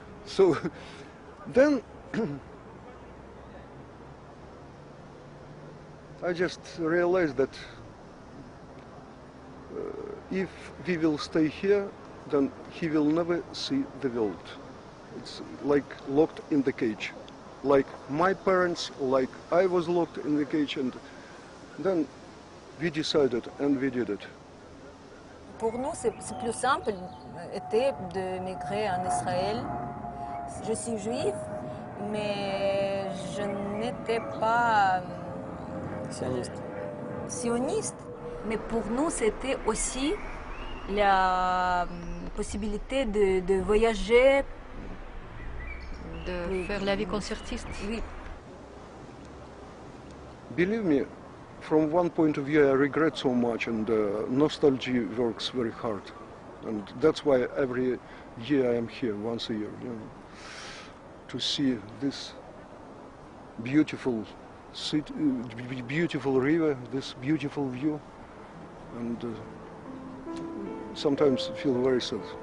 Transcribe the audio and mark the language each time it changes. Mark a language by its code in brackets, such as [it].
[en] So then I just realized that if we will stay here, then he will never see the world. It's like locked in the cage. Like my parents, like I was locked in the cage, and then we decided and we did it. [fr] Pour nous, c'est plus simple était de migrer en Israël. Je suis juive, mais je n'étais pas sioniste. Mais pour nous, c'était aussi la possibilité de voyager, de faire la vie concertiste. Oui. [en] Believe me, from one point of view, I regret so much, and nostalgia works very hard. And that's why every year I am here, once a year, you know, to see this beautiful city, beautiful river, this beautiful view, and sometimes feel very sad.